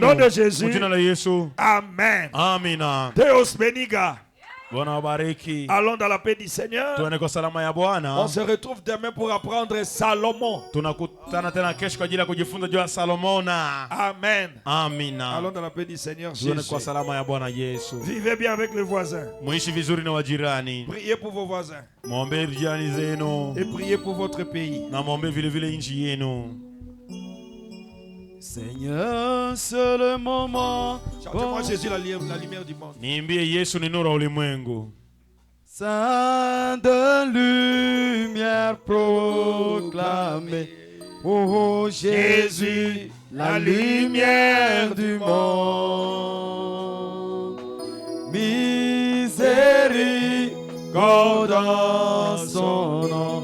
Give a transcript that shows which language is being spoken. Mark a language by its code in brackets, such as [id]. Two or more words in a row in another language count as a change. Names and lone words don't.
[sw] kila mmoja [fr] Au nom [sw] wenu. [fr] de Jésus. [sw] Kwa jina la Yesu. [fr] Amen. [sw] Amina. Deus beniga. Bwana wabariki. [fr] Allons dans la paix du Seigneur. [sw] Tuende kwa salama ya Bwana. [fr] On se retrouve demain pour apprendre Salomon. [sw] Tunakutana tena kesho kwa ajili ya kujifunza juu ya Salomona. [fr] Amen. [sw] Amina. [fr] Allons dans la paix du Seigneur [sw] Tuende [fr] Jésus. [sw] kwa salama ya Bwana Yesu. [fr] Vivez bien avec les voisins. [sw] Muishi vizuri na wajirani. [fr] Priez pour vos voisins. [sw] Muombe jirani zenu. [fr] Et priez pour votre pays. [sw] Na muombe vile vile nchi yenu. [fr] Seigneur, c'est le moment. Chantez-moi Jésus la lumière du monde. [sw] Niimbie Yesu ni nuru ya ulimwengu. [fr] Saint de lumière proclamée. Oh Jésus, la lumière du monde. Miséricorde en son nom.